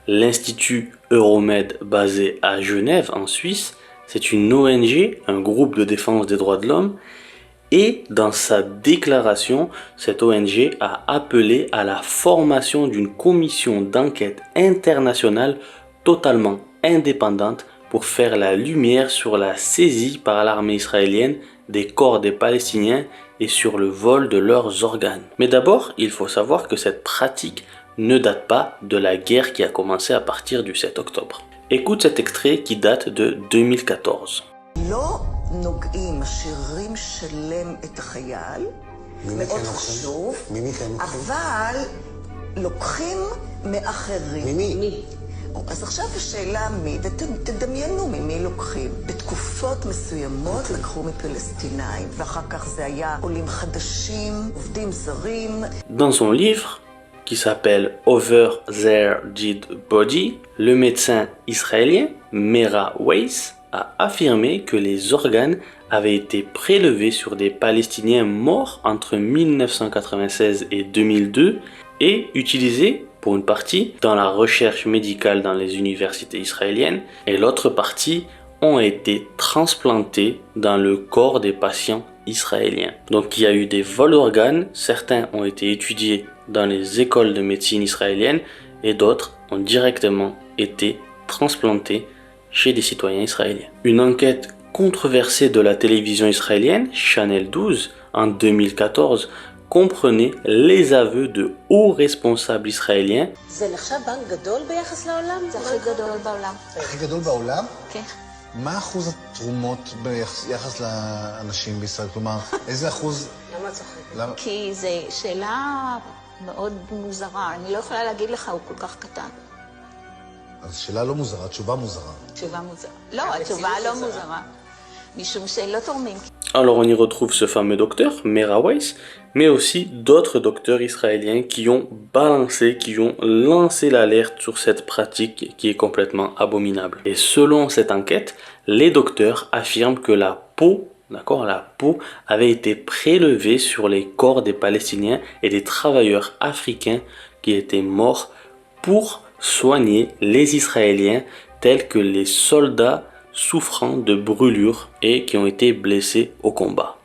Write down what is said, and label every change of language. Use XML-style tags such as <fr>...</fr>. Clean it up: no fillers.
<fr>L'Institut Euromed basé à Genève en Suisse, c'est une ONG, un groupe de défense des droits de l'homme, et dans sa déclaration, cette ONG a appelé à la formation d'une commission d'enquête internationale totalement indépendante pour faire la lumière sur la saisie par l'armée israélienne des corps des Palestiniens et sur le vol de leurs organes. Mais d'abord, il faut savoir que cette pratique ne date pas de la guerre qui a commencé à partir du 7 octobre. Écoute cet extrait qui date de 2014.</fr> <he>נוגעים, משאירים שלם את החייל, מאוד חשוב, אבל לוקחים מאחרים. ממי? אז עכשיו השאלה מי, ותדמיינו ממי לוקחים. בתקופות מסוימות לקחו מפלסטינאים, ואחר כך זה היה עולים חדשים, עובדים זרים.</he> <fr>Dans son livre, qui s'appelle Over Their Dead Body, le médecin israélien Mera Weiss a affirmé que les organes avaient été prélevés sur des Palestiniens morts entre 1996 et 2002 et utilisés pour une partie dans la recherche médicale dans les universités israéliennes et l'autre partie ont été transplantés dans le corps des patients israéliens. Donc il y a eu des vols d'organes, certains ont été étudiés dans les écoles de médecine israéliennes et d'autres ont directement été transplantés chez des citoyens israéliens. Une enquête controversée de la télévision israélienne, Channel 12, en 2014, comprenait les aveux de hauts responsables israéliens.</fr> <he>זה נחשב בנק גדול ביחס לעולם? זה הכי גדול בעולם. הכי גדול בעולם? כן. מה אחוז התרומות ביחס לאנשים בישראל? כלומר, איזה אחוז... למה צוחק? כי זו שאלה מאוד מוזרה. אני לא יכולה להגיד לך, הוא כל כך קטן. אז שאלה לא מוזרה, תשובה מוזרה. תשובה מוזרה. לא, התשובה לא מוזרה. משום שלא תורמים.</he> <fr>Alors on y retrouve ce fameux docteur, Mera Weiss, mais aussi d'autres docteurs israéliens qui ont balancé, qui ont lancé l'alerte sur cette pratique qui est complètement abominable. Et selon cette enquête, les docteurs affirment que la peau, d'accord, la peau avait été prélevée sur les corps des Palestiniens et des travailleurs africains qui étaient morts pour soigner les Israéliens tels que les soldats souffrant de brûlures et qui ont été blessés au combat.</fr>